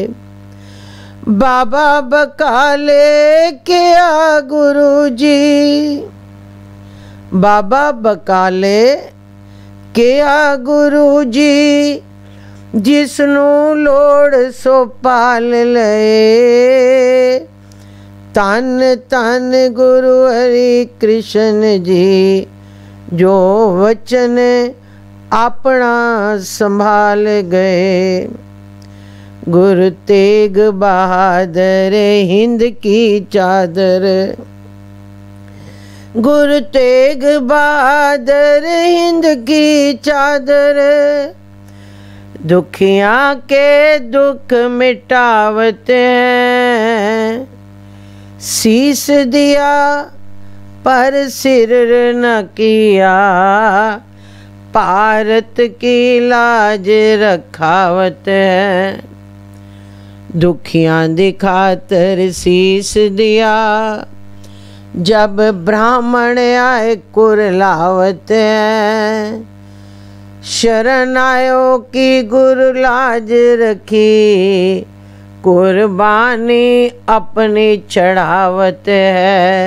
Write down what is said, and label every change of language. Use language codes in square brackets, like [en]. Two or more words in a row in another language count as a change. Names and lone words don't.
[pa] ਬਾਬਾ ਬਕਾਲੇ ਕੀਆ ਗੁਰੂ ਜੀ, ਬਾਬਾ ਬਕਾਲੇ ਕੀਆ ਗੁਰੂ ਜੀ। ਜਿਸਨੂੰ ਲੋੜ ਸੋ ਪਾਲ ਲਏ। ਧੰਨ ਧੰਨ ਗੁਰੂ ਹਰਿ ਕ੍ਰਿਸ਼ਨ ਜੀ, ਜੋ ਵਚਨ ਆਪਣਾ ਸੰਭਾਲ ਗਏ। [hi] गुरु तेग बहादुर हिंद की चादर, गुरु तेग बहादुर हिंद की चादर, दुखियां के दुख मिटावते हैं। शीस दिया पर सिर न किया, भारत की लाज रखावत है। [pa] ਦੁਖੀਆਂ ਦੀ ਖ਼ਾਤਰ ਸੀਸ ਦਿੱਤਾ, ਜਬ ਬ੍ਰਾਹਮਣ ਆਏ ਕੁਰਲਾਵਤ ਹੈ। [hi] शरण आयो की गुरु लाज रखी, कुर्बानी अपनी चढ़ावत है।